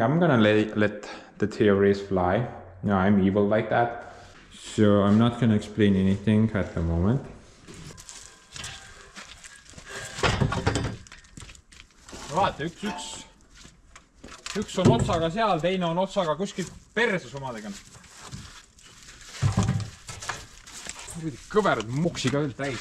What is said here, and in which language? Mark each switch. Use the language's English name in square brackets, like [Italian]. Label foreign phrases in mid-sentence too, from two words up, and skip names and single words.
[English] I'm gonna let the theories fly. No, I'm evil like that. So I'm not gonna explain anything at the moment. [Estonian] vaata, üks on otsaga seal, teine on otsaga kuskil perses omadega. Kõverad muksi ka veel täis.